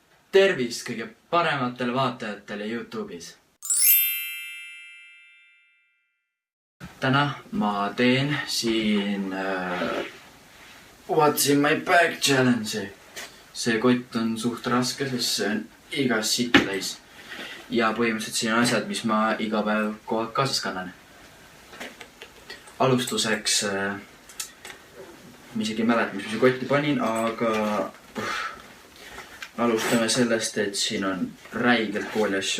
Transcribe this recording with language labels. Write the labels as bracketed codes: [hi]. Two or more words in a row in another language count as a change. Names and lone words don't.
[et] Tervist kõige parematele vaatajatele YouTube'is. Täna ma teen siin [en] What's in my bag challenge'i. [et] See kott on suht raske, sest see on igas sitta täis. Ja põhimõtteliselt siin on asjad, mis ma iga päev kogu aeg kaasas kannan. Alustuseks ma isegi ei mäleta, mis ma siin kotti panin, aga alustame sellest, et siin on räigelt kooli asju.